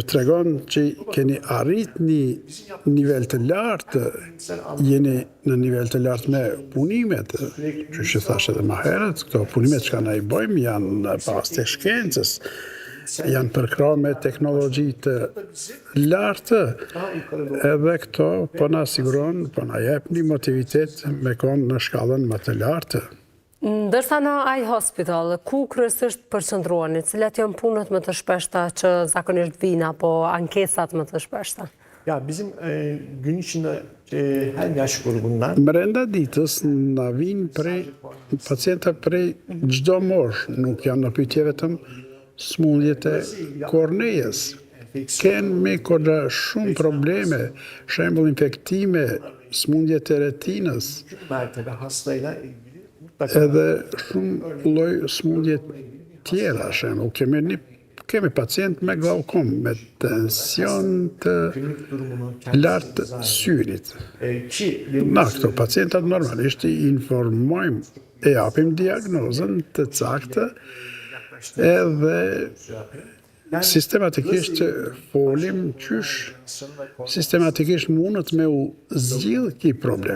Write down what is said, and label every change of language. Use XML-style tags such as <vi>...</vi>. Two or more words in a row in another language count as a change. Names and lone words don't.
<sq>tregon që keni arrit një nivel të lartë, jeni në nivel të lartë me punimet, që thashe edhe ma herët, këto punimet që ka na i bojmë janë pas të shkencës, janë përkra me teknologji të lartë, edhe këto po na siguron, po na jep një motivitet me konë në shkallën më të lartë. Ndërsa në ai hospital, ku kryesisht përqendroheni, cilat janë punët më të shpeshta që zakonisht vijnë apo ankesat më të shpeshta?</sq> <tr>Ya bizim gün içinde her yaş grubundan</tr> <sq>Brenda ditës na vinë pacienta prej çdo moshë, nuk janë në pyetje vetëm smundjet e kornejes. Kemi kolla shumë probleme, shembull infektime, smundjet e retinës,</sq> <tr>mertebe hastayla ilgili</tr> <sq>edhe shumë lloj smundje tjera, shembull, kemi pacient me glaukom, me tension të lartë syrit. Na, këto pacientat normalisht i informojmë, e japim diagnozën të saktë, edhe sistematikisht folim qysh sistematikisht mundët me u zgjidh ki problem.</sq>